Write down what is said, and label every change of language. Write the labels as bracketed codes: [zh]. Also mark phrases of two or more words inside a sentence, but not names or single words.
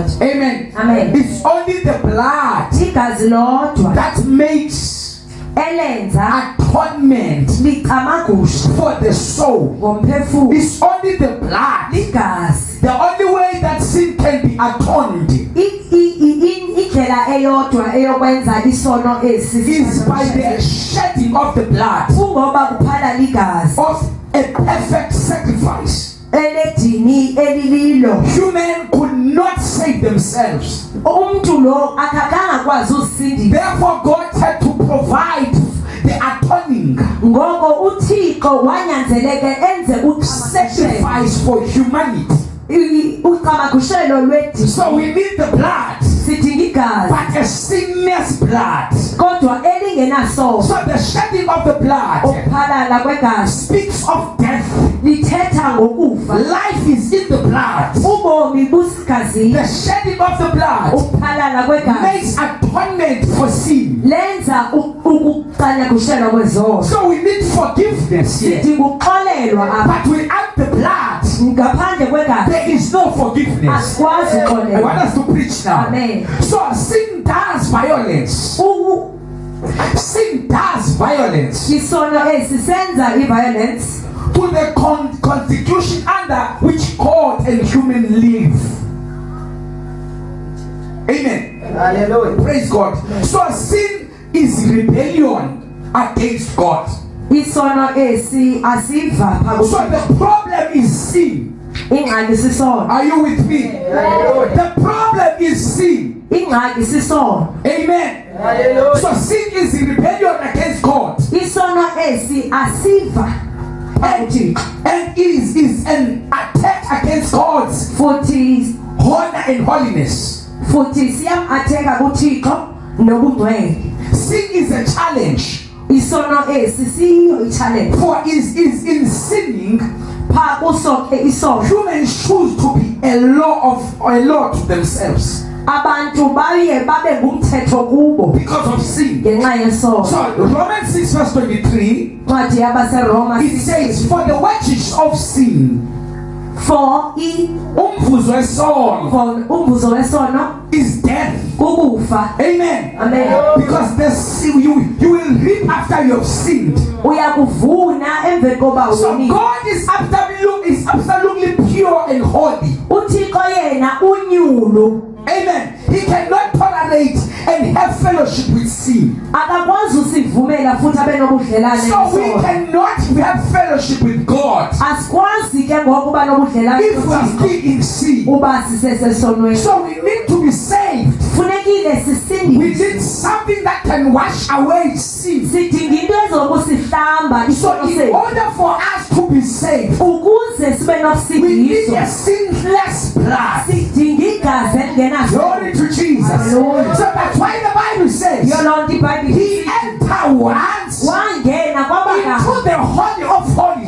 [en] Amen. Amen. It's only the blood [xh] Igazi lodwa [en] that makes [xh] elenza [en] atonement [xh] licamagusha [en] for the soul. [xh] ngomphefumulo. [en] It's only the blood. [xh] Ligazi [en] The only way that sin can be atoned [xh] indlela eyodwa eyokwenza isono esi [en] is by the shedding of the blood [xh] kungoba kuphala ligazi [en] of a perfect sacrifice. [xh] eledini elililo. [en] Human could not save themselves. [xh] Umuntu lo akakanga kwazi uzisindisa. [en] Therefore, God had to provide the atoning [xh] Ngoko uThixo wanyanzeleke enze [en] sacrifice for humanity. [xh] ucamagushelo lwedini. [en] So we need the blood, [xh] Sidinga igazi [en] but a sinless blood. [xh] kodwa elingenasono. [en] So the shedding of the blood [xh] Ukuphalala kwegazi [en] speaks of death. [xh] lithetha ngokufa. [en] Life is in the blood. [xh] Ubomi busigazini. [en] The shedding of the blood [xh] Ukuphalala kwegazi [en] makes atonement for sin. [xh] lenza ukucanyagushelwa kwezono. [en] So we need forgiveness here. [xh] Sidinga ukuxolelwa apha. [en] But without the blood, [xh] Ngaphandle kwegazi [en] there is no forgiveness. [xh] asikwazi [en] I want [xh] uxolelwa. [en] us to preach now. Amen. So sin does violence. Sin does violence [xh] Isono esi senza i-violence [en] to the constitution under which God and human live. Amen. Hallelujah. Praise God. So sin is rebellion against God. [xh] isono esi asiva [en] So the problem is sin. [xh] ingxaki sisono. [en] Are you with me? The problem is [xh] ingxaki sisono. [en] Amen. Hallelujah. So sin is in rebellion against God. [xh] Isono esi asiva [en] And is an attack against God's [xh] futhi [en] honor and holiness. [xh] siyam-atheka kuThixo nobungcwele. [en] Sin is a challenge. [xh] Isono esi siyo i-challenge. [en] For is in sinning, [xh] Pha kuso ke isono. [en] humans choose to be a law to themselves [xh] Abantu baye babe ngumthetho kubo [en] because of sin. [xh] ngenxa yesono. [en] So Romans 6 verse 23, [xh] Incwadi yabaseRoma [en] it says, for the wages of sin, for [xh] umvuzo wesono, umvuzo wesono [en] is death. [xh] kukufa. [en] Amen. Amen. Because the sin, you will reap after you have sinned. [xh] Uyakuvuna emveni koba [en] So [xh] uwonile. [en] God is absolutely pure and holy. [xh] uThixo yena unyulu. [en] Amen. He cannot tolerate and have fellowship with sin. [xh] Akakwazi usivumela futhi abe nobudlelane [en] So we [xh] nesono. [en] cannot have fellowship with God [xh] Asikwazi ke ngokuba nobudlelane [en] if we are [xh] noThixo [en] still in sin. [xh] uba sisesesonweni. [en] So we need to be saved. [xh] Funekile [en] We [xh] sisindiswe. [en] need something that can wash away sin. [xh] Sidinga into ezokusihlamba [en] So [xh] isono [en] in [xh] sethu. [en] order for us to be saved, [xh] Ukuze sibe [en] we need a [xh] nosindiswa. [en] sinless blood. [xh] Sidinga igazi elingenasono. [en] Glory to Jesus. Hallelujah. So that's why the Bible says [xh] Yiyo lonto iBhayibheli [en] He [xh] ithi, [en] entered once [xh] wangena kwabaka [en] into the Holy of Holies